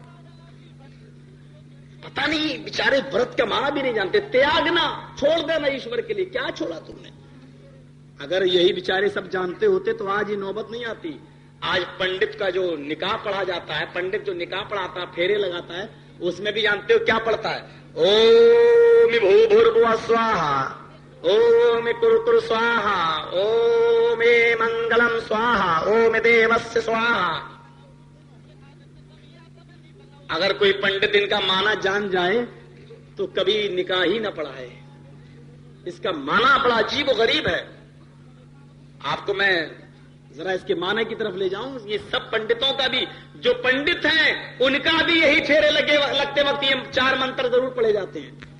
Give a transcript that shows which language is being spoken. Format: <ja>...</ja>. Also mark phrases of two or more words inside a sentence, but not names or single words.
<ur>پتہ نہیں بیچارے ورت کا معنی بھی نہیں جانتے. تیاگنا, چھوڑ دینا ایشور کے لیے. کیا چھوڑا تم نے؟ اگر یہی بیچارے سب جانتے ہوتے تو آج یہ نوبت نہیں آتی. آج پنڈت کا جو نکاح پڑھا جاتا ہے, پنڈت جو نکاح پڑھاتا ہے, پھیرے لگاتا ہے, اس میں بھی جانتے ہو کیا پڑھتا ہے؟</ur> <sa>ॐ भूर्भुवःस्वाहा स्वाहा, ॐ करकर स्वाहा, ॐ मङ्गलम् स्वाहा, ॐ देवस् स्वाहा.</sa> <ur>اگر کوئی پنڈت ان کا معنی جان جائے تو کبھی نکاح ہی نہ پڑھائے. اس کا معنی بڑا عجیب و غریب ہے. آپ کو میں ذرا اس کے معنی کی طرف لے جاؤں. یہ سب پنڈتوں کا بھی, جو پنڈت ہیں ان کا بھی یہی پھیرے لگتے وقت یہ 4 منتر ضرور پڑھے جاتے ہیں.</ur>